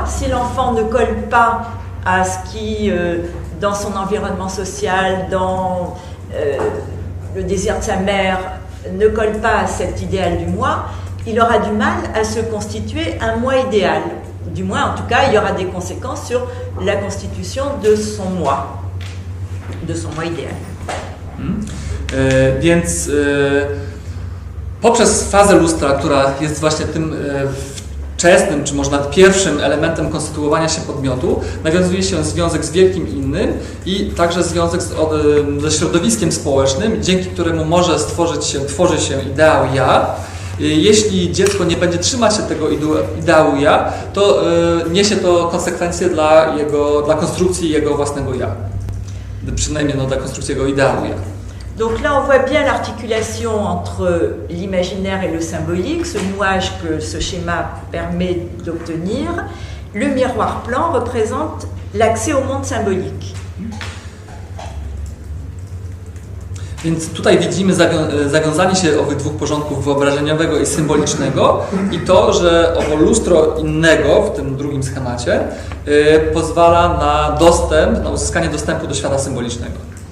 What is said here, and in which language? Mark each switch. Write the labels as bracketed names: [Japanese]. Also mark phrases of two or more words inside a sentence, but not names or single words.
[French] Si l'enfant ne colle pas à ce qui, dans son environnement social, dans le désir de sa mère, ne colle pas à cet idéal du moi, il aura du mal à se constituer un moi idéal. Du moins, en tout cas, il y aura des conséquences sur la constitution de son moi idéal. [Polish] Więc poprzez fazę lustra, która jest właśnie tym wczesnym, czy może nawet pierwszym elementem konstytuowania się podmiotu, nawiązuje się związek z wielkim innym i także związek ze środowiskiem społecznym, dzięki któremu może tworzy się ideał ja. Jeśli dziecko nie będzie trzymać się tego ideału ja, to niesie to konsekwencje dla konstrukcji jego własnego ja. Przynajmniej dla konstrukcji jego ideału ja. [French] Donc là, on voit bien l'articulation entre l'imaginaire et le symbolique, ce nouage que ce schéma permet d'obtenir. Le miroir plan représente l'accès au monde symbolique. [Polish] Więc tutaj widzimy zawiązanie się owych dwóch porządków wyobrażeniowego i symbolicznego i to, że owo lustro innego w tym drugim schemacie pozwala na uzyskanie dostępu do świata symbolicznego.